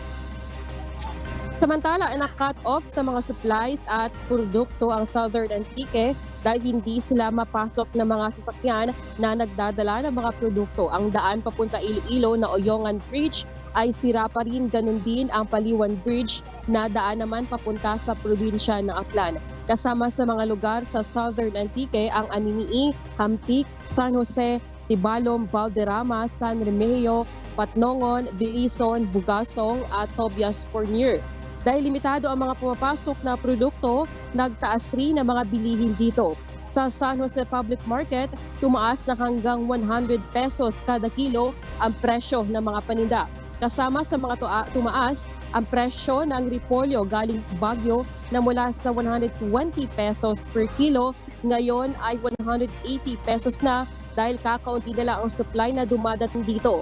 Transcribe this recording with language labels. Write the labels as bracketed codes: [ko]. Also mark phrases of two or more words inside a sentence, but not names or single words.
[tl] Samantala, [en] na-cut off [tl] sa mga supplies at produkto ang Southern Antique dahil hindi sila mapasok ng mga sasakyan na nagdadala ng mga produkto. Ang daan papunta Iloilo na Oyongan Bridge ay sira pa rin, ganun din ang Paliwan Bridge na daan naman papunta sa probinsya ng Aklan. Kasama sa mga lugar sa Southern Antique ang Aninii, Hamtik, San Jose, Sibalom, Valderrama, San Remigio, Patnongon, Bilison, Bugasong at Tobias Fournier. Dahil limitado ang mga pumapasok na produkto, nagtaas rin ang mga bilihin dito. Sa San Jose Public Market, tumaas na hanggang 100 pesos kada kilo ang presyo ng mga paninda. Kasama sa mga tumaas, ang presyo ng repolyo galing Baguio na mula sa 120 [en] pesos per kilo, [tl] ngayon ay 180 pesos na dahil kakaunti na lang ang supply na dumadating dito.